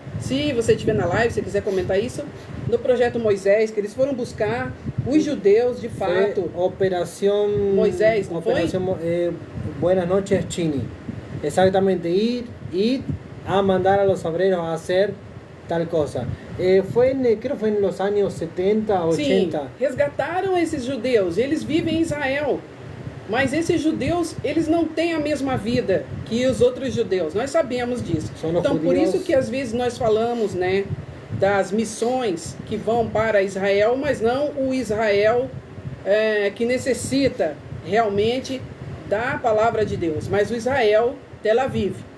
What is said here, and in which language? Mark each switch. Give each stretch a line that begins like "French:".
Portuguese: Se você estiver na live, se quiser comentar isso, do projeto Moisés, que eles foram buscar os judeus de fato. Operação Moisés, não
Spanish: Operación, Buenas noches, Chini. Exactamente, ir a mandar a los obreros a hacer tal cosa. Creo que fue en los años 70, 80.
Portuguese: Sim, resgataram esses judeus, eles vivem em Israel. Mas esses judeus, eles não têm a mesma vida que os outros judeus. Nós sabemos disso. Então, por isso que às vezes nós falamos, né, das missões que vão para Israel, mas não o Israel que necessita realmente da palavra de Deus, mas o Israel Tel Aviv.